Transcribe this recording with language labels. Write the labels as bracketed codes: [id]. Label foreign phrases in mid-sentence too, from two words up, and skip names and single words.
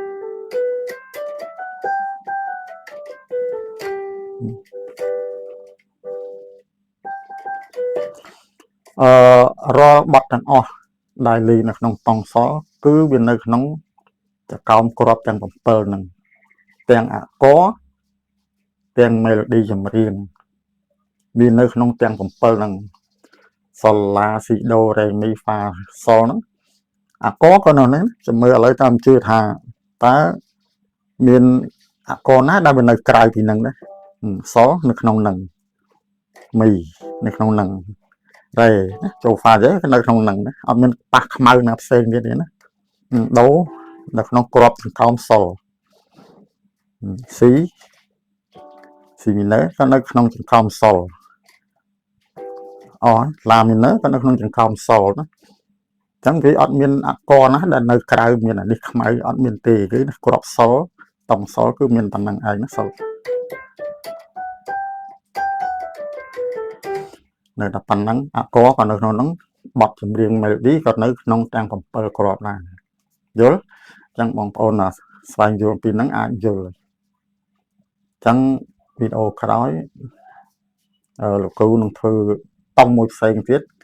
[km] រាល់បទទាំងអស់ដែលលេងនៅក្នុងតង់ sol គឺវានៅក្នុងចកោមក្របទាំង7ហ្នឹងទាំង អាកទាំង melody ចម្រៀងវានៅក្នុងទាំង7ហ្នឹង sol la si do re mi fa sol ហ្នឹងអាកក៏នៅហ្នឹងចាំមើលឥឡូវតាមជឿថាតើមានអាកណាដែលវានៅក្រៅពីហ្នឹងណា sol នៅក្នុងហ្នឹង mi នៅក្នុងហ្នឹងរ៉េចូល fa ទៅនៅក្នុងហ្នឹងណាអត់មានប៉ះខ្មៅណាផ្សេងទៀតទេណាដូនៅក្នុងក្របសង្ខោម sol si minor ក៏នៅក្នុងសង្ខោម sol la minor ក៏នៅក្នុងសង្ខោម sol ណាអញ្ចឹងវាអត់មានអាកណាដែលនៅក្រៅមានអានេះខ្មៅអត់មានទេគឺក្រប sol តង់ sol គឺមានប៉ុណ្ណឹងឯងណា sol នៅតែប៉ុណ្ណឹងអាកក៏នៅក្នុងហ្នឹងបទចម្រៀង melody ក៏នៅក្នុងទាំង7គ្រាប់ដែរយល់អញ្ចឹងបងប្អូនស្វែងយល់ពីហ្នឹងអាចយល់អញ្ចឹងវីដេអូក្រោយលោកគ្រូនឹងធ្វើតង់មួយផ្សេងទៀត